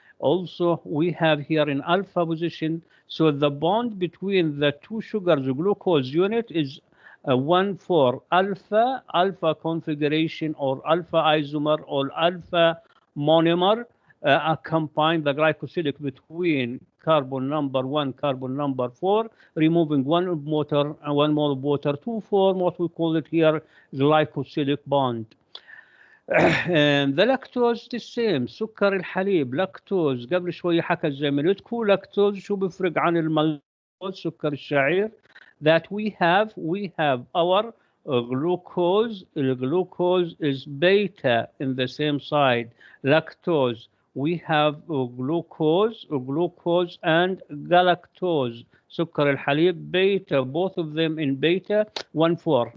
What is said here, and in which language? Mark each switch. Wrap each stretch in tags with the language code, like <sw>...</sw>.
<en>Also, we have here in alpha position. So the bond between the two sugars, glucose unit, is 1,4 alpha configuration, or alpha isomer, or alpha monomer, combine the glycosidic between carbon number 1, carbon number 4, removing 1 mole of water to form what we call it here glycosidic bond. And the lactose the same.</en> <ar>سكر الحليب لاكتوز. قبل شوية حكى زميلتكم لاكتوز شو بيفرق عن المالتوز سكر الشعير.</ar> <en>That we have our glucose. Glucose is beta in the same side. Lactose, we have glucose and galactose.</en> <ar>سكر الحليب</ar> <en>beta, both of them in beta 1,4.</en>